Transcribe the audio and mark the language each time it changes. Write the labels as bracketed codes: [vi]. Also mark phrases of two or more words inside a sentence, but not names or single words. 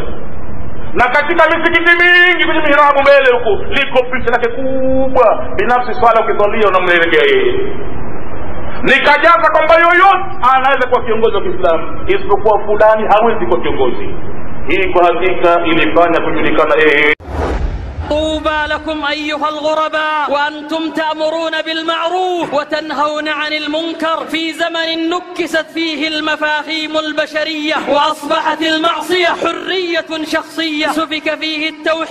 [sw] Na katika misikiti mingi kwenye mihrabu mbele huko liko picha lake kubwa. Binafsi swala ukiswalia unamwelekea yeye. Nikajaza kwamba yoyote anaweza kuwa kiongozi wa Kiislamu isipokuwa fulani hawezi kuwa kiongozi. Hii kwa hakika ilifanya kujulikana yeye. [ar] طوبى لكم أيها الغرباء وأنتم تأمرون بالمعروف وتنهون عن المنكر في زمن نكست فيه المفاهيم البشرية وأصبحت المعصية حرية شخصية سفك فيه التوحيد